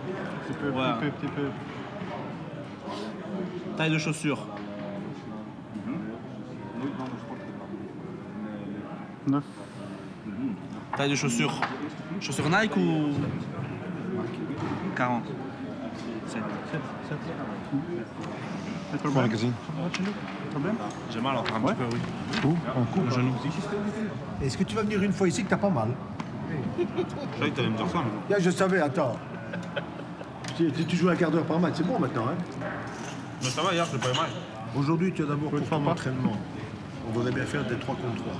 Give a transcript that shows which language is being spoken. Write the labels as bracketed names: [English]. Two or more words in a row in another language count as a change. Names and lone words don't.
[French] Petit peu. Taille de chaussure. 9. Taille de chaussure. Chaussure Nike ou 40? 7. [Dutch] Mag ik eens zien? [French] J'ai mal encore un petit peu, oui. Où? En coup? Le genou. Est-ce que tu vas venir une fois ici que t'as pas mal? Je savais que t'allais me dire ça, mais... Ja, je savais, attends. Tu joues un quart d'heure par match, c'est bon maintenant, hein? Mais ça va, hier, j'ai pas eu mal. Aujourd'hui, tu as d'abord pour ton entraînement. On voudrait bien faire des 3 contre 3.